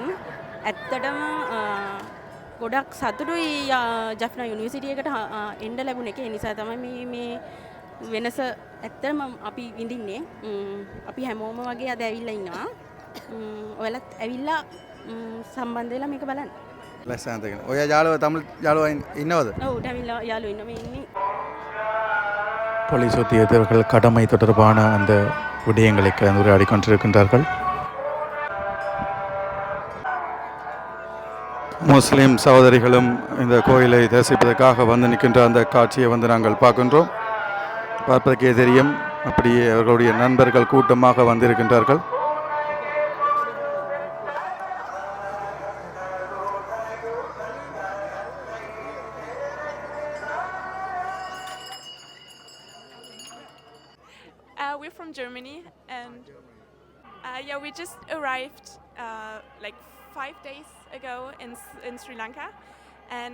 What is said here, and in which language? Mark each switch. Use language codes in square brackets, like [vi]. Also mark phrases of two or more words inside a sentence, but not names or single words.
[si] ඇත්තටම ගොඩක් සතුටුයි ජෆ්නා යුනිවර්සිටි එකට එන්න ලැබුණ එක. ඒ නිසා තමයි මේ වෙනස ඇත්තටම අපි විඳින්නේ. අපි හැමෝම වගේ අද ඇවිල්ලා ඉන්නවා. ඔයාලත් ඇවිල්ලා සම්බන්ධ වෙලා මේක බලන්න. ලස්සනට. ඔය යාළුව තමිල් යාළුවා ඉන්නවද? ඔව් ඩවිල්ලා යාළුවෝ ඉන්නවා මේ ඉන්නේ. [ta] போலீஸ் உத்தியோகத்தர்கள் கடமை தொடர்பான அந்த விடயங்களை உரையாடி கொண்டிருக்கின்றார்கள். முஸ்லீம் சகோதரிகளும் இந்த கோயிலை தரிசிப்பதற்காக வந்து நிற்கின்ற அந்த காட்சியை வந்து நாங்கள் பார்க்கின்றோம். பார்ப்பதற்கே தெரியும், அப்படியே அவர்களுடைய நண்பர்கள் கூட்டமாக வந்திருக்கின்றார்கள். [en] We're from Germany, and yeah, we just arrived like 5 days ago in Sri Lanka, and